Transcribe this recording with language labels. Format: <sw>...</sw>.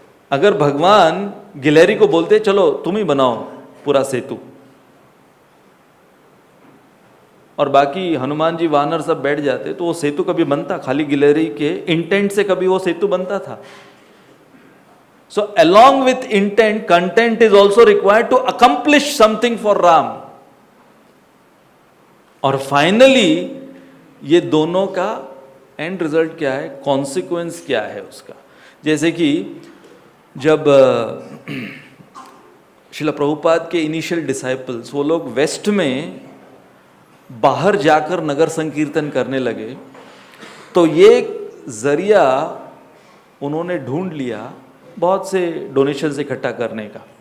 <hi>अगर भगवान गिलहरी को बोलते चलो तुम ही बनाओ पूरा सेतु, और बाकी हनुमान जी वानर सब बैठ जाते, तो वो सेतु कभी बनता? खाली गिलहरी के इंटेंट से कभी वो सेतु बनता था?</hi> <en>So along with intent, content is also required to accomplish something for Ram.</en> <hi>और फाइनली ये दोनों का एंड रिजल्ट क्या है, कॉन्सिक्वेंस क्या है उसका। जैसे कि जब श्रील प्रभुपाद के इनिशियल डिसाइपल्स, वो लोग वेस्ट में बाहर जाकर नगर संकीर्तन करने लगे, तो ये जरिया उन्होंने ढूंढ लिया बहुत से डोनेशंस इकट्ठा करने का।</hi>